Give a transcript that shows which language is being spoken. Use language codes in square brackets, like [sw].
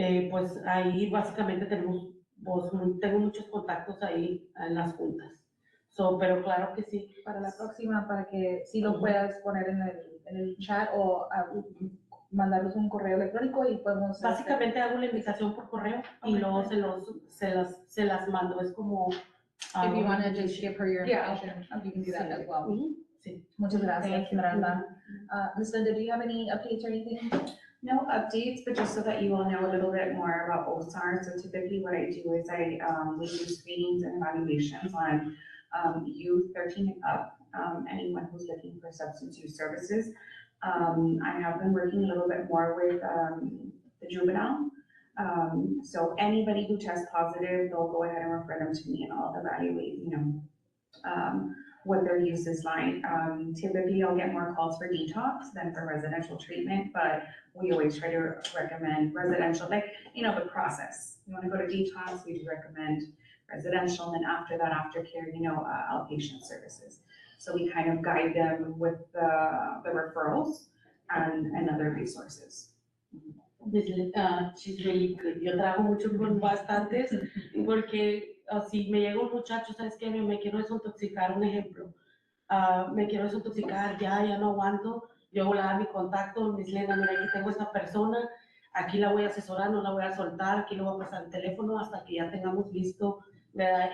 [es] Pues ahí básicamente tengo muchos contactos ahí en las juntas. Pero claro que sí. Para la próxima, para que sí lo puedas poner en el chat o mandarnos un correo electrónico y podemos... Básicamente hago la invitación por correo y luego se las mando. Es como... [en] If you want to just give her your information, you can do that as well. [es] Sí. Muchas gracias, Esmeralda. Ms. [en] Linda, do you have any updates or anything? No updates, but just so that you all know a little bit more about OSAR. So typically what I do is we do screenings and evaluations on youth 13 and up, anyone who's looking for substance use services. I have been working a little bit more with the juvenile. So anybody who tests positive, they'll go ahead and refer them to me and I'll evaluate, what their use is like. Typically I'll get more calls for detox than for residential treatment, but we always try to recommend residential, the process. You wanna go to detox, we do recommend residential, and then after that, aftercare, outpatient services. So we kind of guide them with the referrals and other resources. She's really good. [es] Yo trabajo mucho con bastantes porque si me llega un muchacho, ¿sabes qué? Me quiero desintoxicar, un ejemplo. Me quiero desintoxicar, ya no aguanto. Yo le doy mi contacto, Miss Lena, mira, aquí tengo esta persona, aquí la voy a asesorar, no la voy a soltar, aquí le voy a pasar el teléfono hasta que ya tengamos listo, ¿verdad?